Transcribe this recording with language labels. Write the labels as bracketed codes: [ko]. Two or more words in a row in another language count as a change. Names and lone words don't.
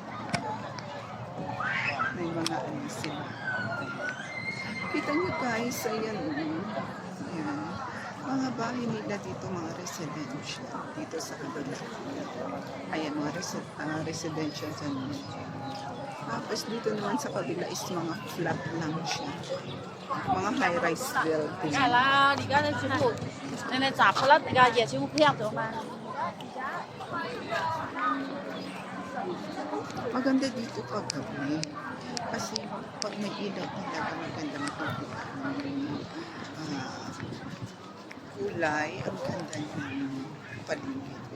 [tl] May mga ano sila. Kita nyo guys, ayan. Ayan. Mga bahay nila dito, mga residential. Dito sa kabila. Ayan, mga residential dyan. Tapos dito naman sa kabila is mga flat lang siya. Mga [en] high-rise building. [yue] 係啦，而家咧全部你哋雜噶啦，而家夜全部配合咗嘛。 [tl] Maganda dito pag gabi. Kasi pag may ilaw talaga maganda makikita. Kulay, ang ganda ng paligid.